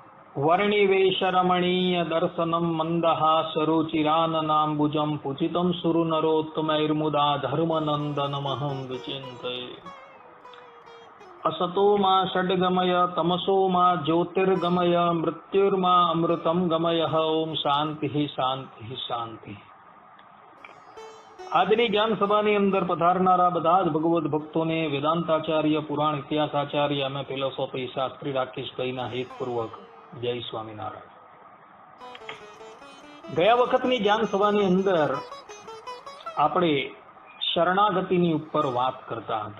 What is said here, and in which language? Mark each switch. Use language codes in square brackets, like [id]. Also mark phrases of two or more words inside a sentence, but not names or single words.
[sa] વર્ણિવેશરમણીય દર્શનમ મંદહાસરુચિરાનનાંબુજમ પૂજિતમ સુરનરોત્તમૈર્મુદા ધર્મનંદનમહં વિચિંતયે. असतो मा षड्गमय तमसो मा ज्योतिर्गमय मृत्युर्मा अमृतम गमय. ओम शांति शांति शांति. [gu] આજની જ્ઞાન સભાની અંદર પધારનારા બધા જ ભગવદ ભક્તોને વેદાંતાચાર્ય, પુરાણ ઇતિહાસાચાર્ય અને ફિલોસોફી શાસ્ત્રી રાકેશભાઈના હેતપૂર્વક જય સ્વામિનારાયણ. ગયા વખતની જ્ઞાન સભાની અંદર આપણે શરણાગતિની ઉપર વાત કરતા હતા.